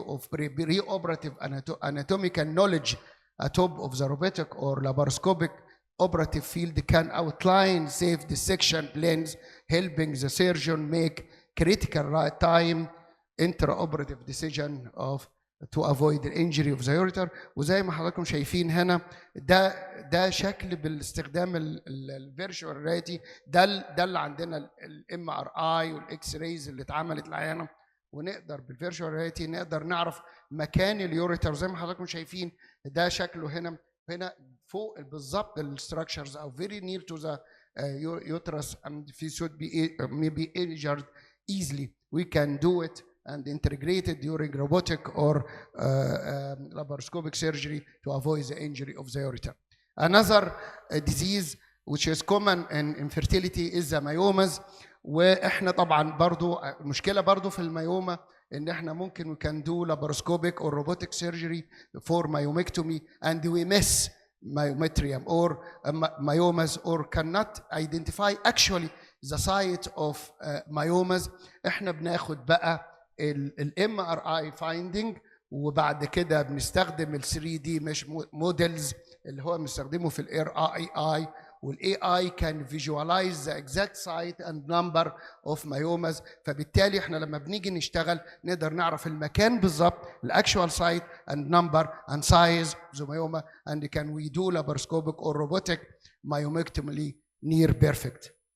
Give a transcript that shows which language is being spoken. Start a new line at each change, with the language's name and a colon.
English: preoperative anatomical knowledge atop of the robotic or laparoscopic operative field can outline safe dissection plans, helping the surgeon make critical time intraoperative decision of to avoid the injury of the ureter.
Arabic: وزي ما حضراتكم شايفين هنا ده شكل بالاستخدام الفيرتشوال رياليتي. ده اللي عندنا الام ار اي والاكس رايز اللي اتعملت العيانه, ونقدر بالفيرتشوال رياليتي نقدر نعرف مكان اليوريتر زي ما حضراتكم شايفين. ده شكله هنا فوق بالظبط الستراكشرز او
English: very near to the uterus, and if it should be maybe injured easily, we can do it and integrate it during robotic or laparoscopic surgery to avoid the injury of the ureter. Another disease which is common in infertility is the myomas.
Arabic: واحنا طبعا برضو المشكله برضو في الميوما ان احنا ممكن
English: we can do laparoscopic or robotic surgery for myomectomy and we miss myometrium or myomas or cannot identify actually the site of myomas.
Arabic: احنا بناخد بقى ال MRI finding وبعد كده بنستخدم ال 3D مش موديلز اللي هو بنستخدمه في ال RII والاي اي
English: Can visualize the exact site and number of myomas.
Arabic: فبالتالي احنا لما بنيجي نشتغل نقدر نعرف المكان بالظبط
English: الاكشوال site and number and size the myoma and can we do laparoscopic or robotic myomectomy near perfect.